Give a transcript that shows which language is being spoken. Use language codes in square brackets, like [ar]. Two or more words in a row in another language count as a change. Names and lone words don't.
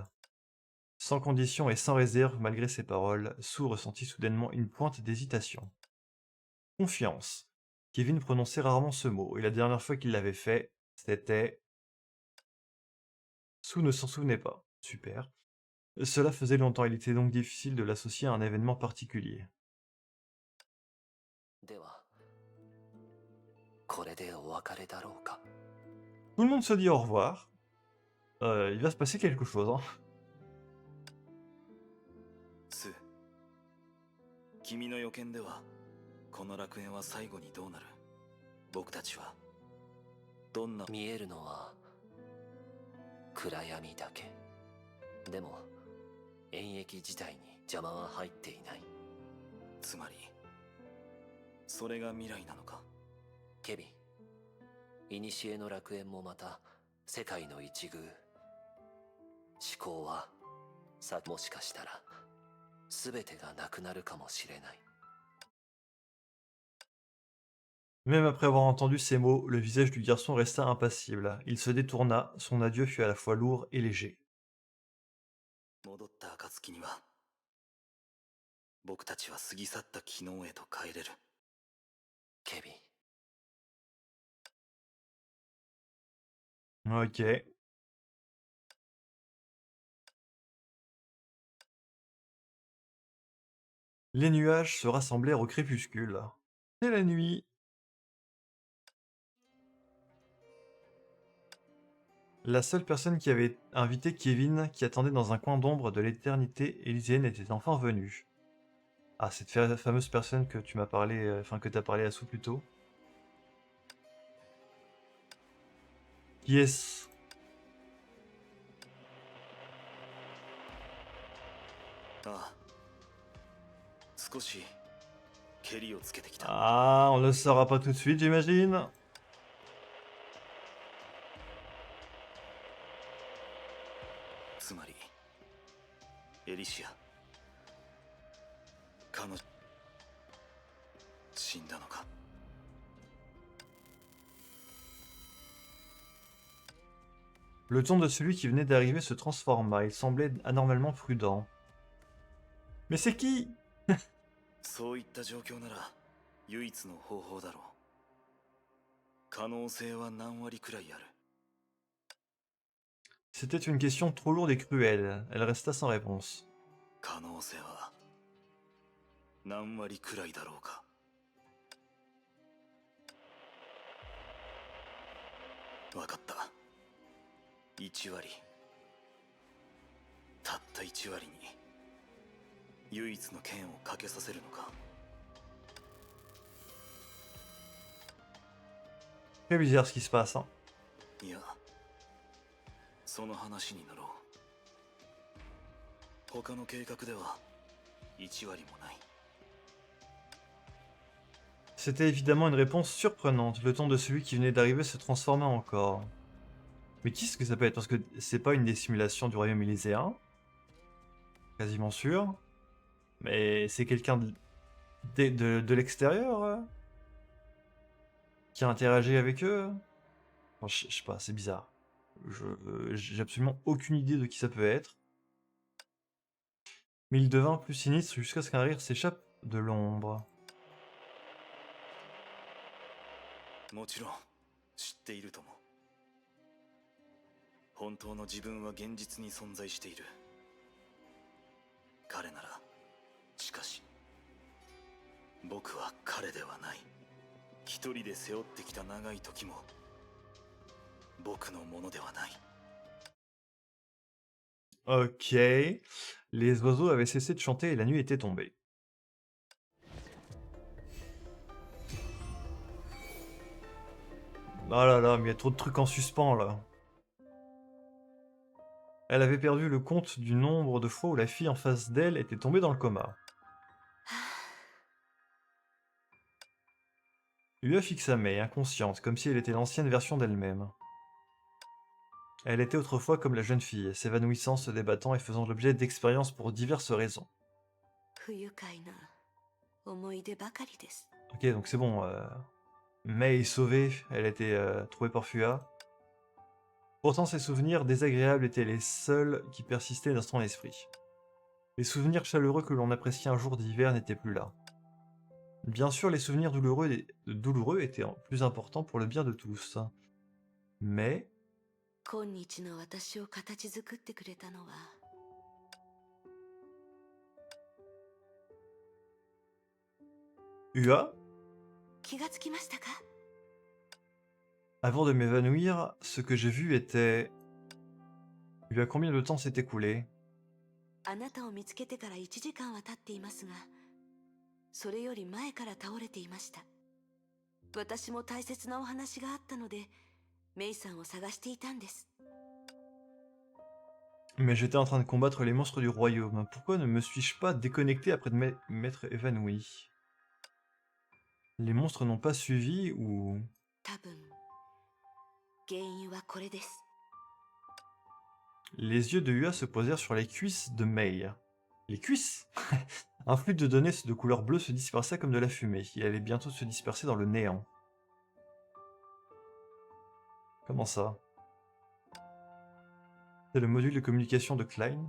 [fr] Sans condition et sans réserve, malgré ses paroles, Sue ressentit soudainement une pointe d'hésitation. Confiance. Kevin prononçait rarement ce mot, et la dernière fois qu'il l'avait fait, c'était... Sue ne s'en souvenait pas. Super. Cela faisait longtemps, il était donc difficile de l'associer à un événement particulier. [ja] では、これでお別れだろうか。 [fr] Tout le monde se dit au revoir. Il va se passer quelque chose, hein. [ja] スー、君の予見ではこの楽園は最後にどうなる？僕たちはどんな。見えるのは暗闇だけ。でも演疫自体に邪魔は入っていない。つまりそれが未来なのか？ケビン、古の楽園もまた世界の一遇。思考はさ、もしかしたら全てがなくなるかもしれない。 [fr] Même après avoir entendu ces mots, le visage du garçon resta impassible. Il se détourna, son adieu fut à la fois lourd et léger. [ja] 戻った暁には僕たちは過ぎ去った昨日へと帰れる。ケビン、 [fr] Ok. Les nuages se rassemblèrent au crépuscule. C'est la nuit. La seule personne qui avait invité Kevin, qui attendait dans un coin d'ombre de l'éternité élyséenne, était enfin venue. Ah, cette fameuse personne que tu m'as parlé, enfin que t'as parlé à Sue plus tôt. Yes. Ah. [ja] 少し蹴りをつけてきた。 [fr] Ah, on le saura pas tout de suite, j'imagine. [ja] つまりエリシア、彼女死んだのか？ [fr] Le ton de celui qui venait d'arriver se transforma, il semblait anormalement prudent. Mais c'est qui? [ja] そういった状況なら唯一の方法だろう。可能性は何割くらいある？ [fr] C'était une question trop lourde et cruelle. Elle resta sans réponse. [ja] 可能性は何割くらいだろうか。わかった。1割。たった1割に唯一の剣をかけさせるのか。 [fr] Très bizarre ce qui se passe, hein. [ja] いや、その話になろう。他の計画では1割もない。 [fr] C'était évidemment une réponse surprenante. Le ton de celui qui venait d'arriver se transforma encore. Mais qui est-ce que ça peut être? Parce que c'est pas une des simulations du royaume élyséen. Quasiment sûr. Mais c'est quelqu'un de l'extérieur qui a interagi avec eux. Enfin, je sais pas, c'est bizarre. J'ai absolument aucune idée de qui ça peut être. Mais il devint plus sinistre jusqu'à ce qu'un rire s'échappe de l'ombre. [ja] もちろん知っているとも。本当の自分は現実に存在している。彼なら。しかし僕は彼ではない。一人で背負ってきた長い時も僕のものではない。 [fr] Ok. Les oiseaux avaient cessé de chanter et la nuit était tombée. Oh là là, mais il y a trop de trucs en suspens là. Elle avait perdu le compte du nombre de fois où la fille en face d'elle était tombée dans le coma. Ua fixa Mei, inconsciente, comme si elle était l'ancienne version d'elle-même. Elle était autrefois comme la jeune fille, s'évanouissant, se débattant et faisant l'objet d'expériences pour diverses raisons. [ja] 不愉快な思い出ばかりです。 [fr] Ok, donc c'est bon. Mei est sauvée, elle a été trouvée par Fua. Pourtant, ses souvenirs désagréables étaient les seuls qui persistaient dans son esprit. Les souvenirs chaleureux que l'on appréciait un jour d'hiver n'étaient plus là. Bien sûr, les souvenirs douloureux étaient plus importants pour le bien de tous. Mais... [ja] 今日の私を形作ってくれたのは Ua, 気がつきましたか？ [fr] avant de m'évanouir, ce que j'ai vu était... Ua, combien de temps s'est écoulé? [ja] あなたを見つけてから1時間は経っていますが、それより前から倒れていました。私も大切なお話があったので、メイさんを探していたんです。 [fr] Mais j'étais en train de combattre les monstres du royaume. Pourquoi ne me suis-je pas déconnecté après de m'être évanoui? Les monstres n'ont pas suivi ou... [ja] 多分、原因はこれです。 [fr] Les yeux de Ua se posèrent sur les cuisses de Mei. Les cuisses? Un flux de données de couleur bleue se dispersa comme de la fumée. Il allait bientôt se disperser dans le néant. Comment ça? C'est le module de communication de Klein?